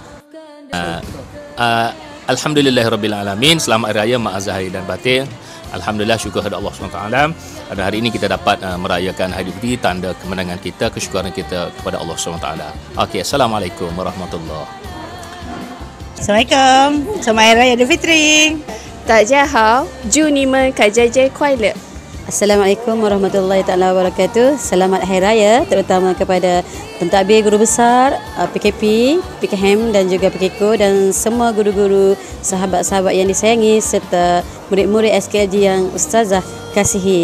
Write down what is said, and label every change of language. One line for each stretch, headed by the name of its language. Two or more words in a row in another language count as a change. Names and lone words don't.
Arabic: Alhamdulillahirrabbilalamin.
Malay: Selamat Hari Raya Maaf Zahir dan Batin. Alhamdulillah, syukur kepada Allah SWT. Pada hari ini kita dapat merayakan Hari Raya, tanda kemenangan kita, kesyukuran kita kepada Allah SWT. Okey,
Arabic: السلام عليكم ورحمة الله.
Malay: Assalamualaikum. Selamat Hari Raya Aidilfitri.
Chinese: 大家好，祝你们开斋节快乐。
Arabic: السلام عليكم ورحمة الله تعالى وبركاته.
Malay: Selamat Hari Raya terutama kepada pentadbir guru besar PKP, PKM dan juga PKK dan semua guru-guru, sahabat-sahabat yang disayangi serta murid-murid SKLG yang Ustazah kasihi.